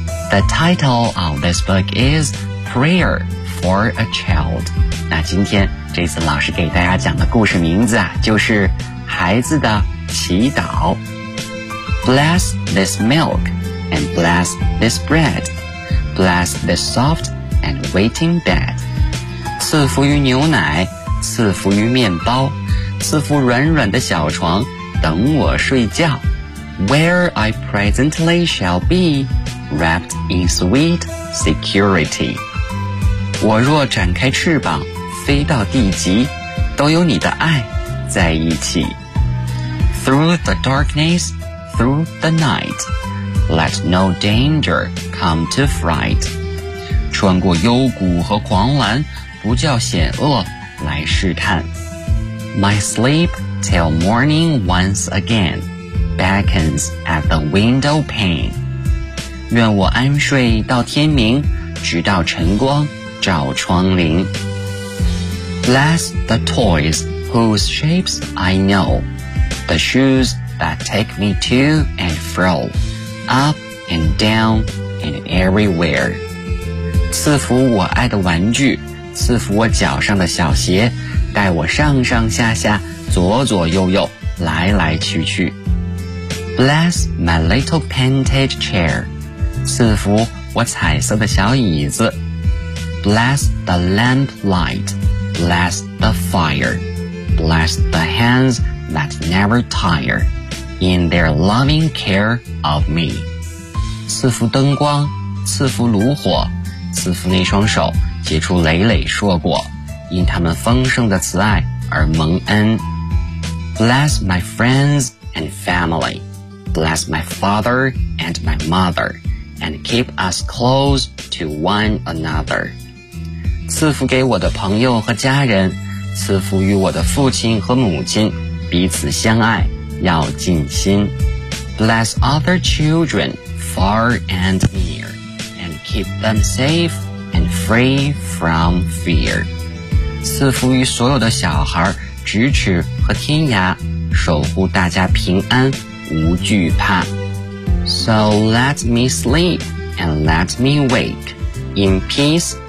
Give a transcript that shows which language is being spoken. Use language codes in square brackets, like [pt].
[en] The title of this book is Prayer for a Child. [zh] 那今天这次老师给大家讲的故事名字啊，就是孩子的祈祷。 [en] Bless this milk and bless this bread. Bless this soft and waiting bed. [zh] 赐福于牛奶，赐福于面包，赐福软软的小床，等我睡觉。 [en] Where I presently shall be,Wrapped in sweet security. [zh] 我若展开翅膀飞到地极，都有你的爱在一起。 [en] Through the darkness, through the night, Let no danger come to fright. [zh] 穿过幽谷和狂澜，不叫险恶来试探。 [en] My sleep till morning once again beckons at the window pane. [zh] 愿我安睡到天明，直到晨光照窗棂。 [en] Bless the toys whose shapes I know, the shoes that take me to and fro, up and down and everywhere. [zh] 赐福我爱的玩具，赐福我脚上的小鞋，带我上上下下，左左右右，来来去去。 [en] Bless my little painted chair, [zh] 赐福我彩色的小椅子。 [en] Bless the lamplight, bless the fire, bless the hands that never tire in their loving care of me. [zh] 赐福灯光，赐福炉火，赐福那双手结出累累硕果，因他们丰盛的慈爱而蒙恩。 [en] Bless my friends and family, bless my father and my mother, and keep us close to one another. [zh] 赐福给我的朋友和家人，赐福与我的父亲和母亲，彼此相爱，要尽心。 [en] Bless other children far and near, and keep them safe and free from fear. [zh] 赐福于所有的小孩，咫尺和天涯，守护大家平安，无惧怕。 [en] So let me sleep and let me wake in peace.